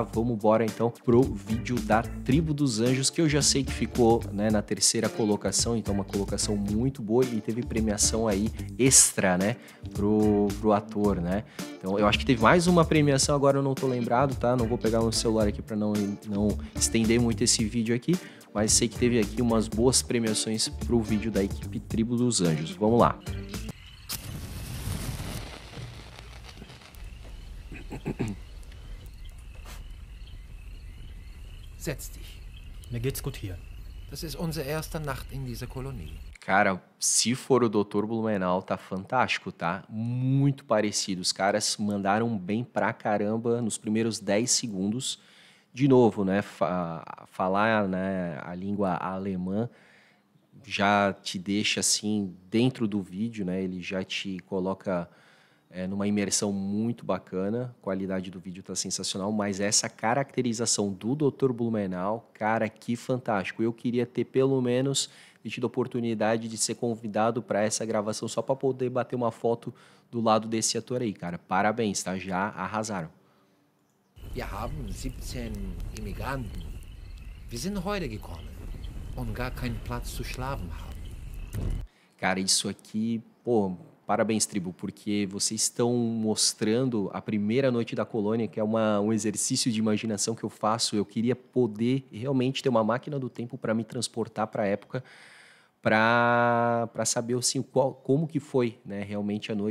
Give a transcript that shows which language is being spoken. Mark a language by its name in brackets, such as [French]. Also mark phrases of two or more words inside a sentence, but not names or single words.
[Portuguese] Vamos embora então pro vídeo da Tribo dos Anjos, que eu já sei que ficou, né, na terceira colocação, então uma colocação muito boa e teve premiação aí extra, né, pro ator, né? Então eu acho que teve mais uma premiação, agora eu não tô lembrado, tá? Não vou pegar meu celular aqui para não estender muito esse vídeo aqui, mas sei que teve aqui umas boas premiações pro vídeo da equipe Tribo dos Anjos. Vamos lá. [German] Setz dich. Mir geht's gut hier. Das ist unsere erste Nacht in dieser Kolonie. [Portuguese] Cara, se for o Dr. Blumenau, tá fantástico, tá? Muito parecido. Os caras mandaram bem pra caramba nos primeiros 10 segundos. De novo, né? Falar, né, a língua alemã já te deixa assim dentro do vídeo, né? Ele já te coloca numa imersão muito bacana. A qualidade do vídeo tá sensacional, mas essa caracterização do Dr. Blumenau, cara, que fantástico. Eu queria ter pelo menos tido a oportunidade de ser convidado para essa gravação só para poder bater uma foto do lado desse ator aí, cara. Parabéns, tá? Já arrasaram. [German] Wir haben 17 Immigranten. Wir sind heute gekommen und gar keinen Platz zu schlafen haben. [Portuguese] Cara, isso aqui, pô, parabéns, tribo, porque vocês estão mostrando a primeira noite da colônia, que é um exercício de imaginação que eu faço. Eu queria poder realmente ter uma máquina do tempo para me transportar para a época, para saber assim, como que foi, né, realmente a noite.